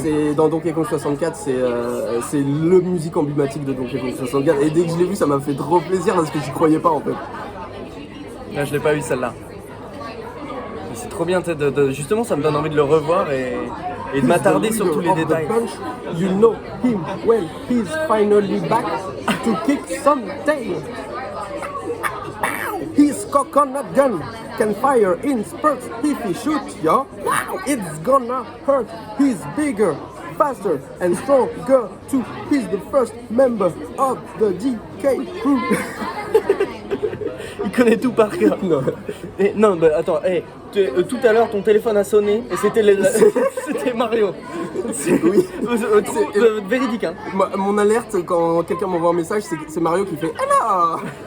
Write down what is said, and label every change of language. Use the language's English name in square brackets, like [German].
[French] C'est dans Donkey Kong 64, c'est le musique emblématique de Donkey Kong 64. Et dès que je l'ai vu, ça m'a fait trop plaisir parce que j'y croyais pas en fait. Là, je l'ai pas eu celle-là. Mais c'est trop bien, tu sais, justement, ça me donne envie de le revoir et de m'attarder sur tous les [English] Of the [French] détails. [English] bunch, you know him well, he's finally back to kick some tail. His coconut gun can fire in spurts if he shoots, yo. It's gonna hurt. He's bigger, faster, and stronger too. He's the first member of the DK crew. [French] Il connaît tout par cœur. Non. Non, bah attends, tout à l'heure ton téléphone a sonné et c'était c'était Mario. Oui. Véridique, hein. Mon alerte quand quelqu'un m'envoie un message, c'est Mario qui fait alors.